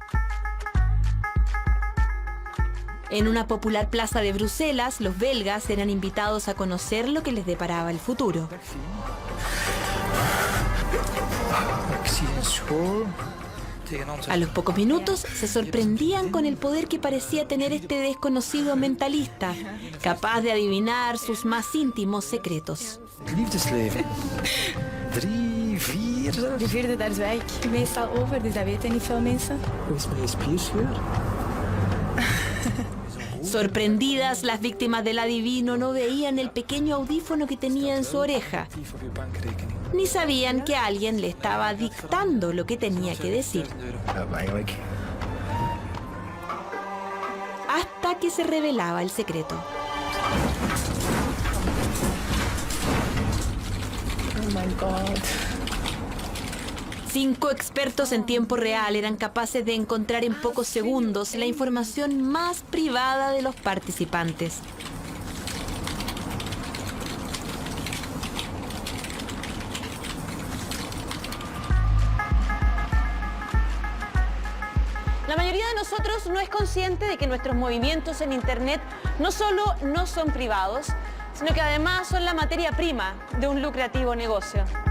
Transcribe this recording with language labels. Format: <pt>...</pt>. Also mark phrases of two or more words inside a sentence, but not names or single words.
<es>En una popular plaza de Bruselas, los belgas eran invitados a conocer lo que les deparaba el futuro. A los pocos minutos se sorprendían con el poder que parecía tener este desconocido mentalista, capaz de adivinar sus más íntimos secretos.</es> <nl>Liefdesleven. 3, 4... De vierde, daar zwijg ik meestal over, dus dat weten niet veel mensen. Hoe is mijn spierscheur?</nl> <es>Sorprendidas, las víctimas del adivino no veían el pequeño audífono que tenía en su oreja, ni sabían que alguien le estaba dictando lo que tenía que decir. Hasta que se revelaba el secreto.</es> <en>Oh my God.</en> <es>5 expertos en tiempo real eran capaces de encontrar en pocos segundos la información más privada de los participantes. La mayoría de nosotros no es consciente de que nuestros movimientos en Internet no solo no son privados, sino que además son la materia prima de un lucrativo negocio.</es>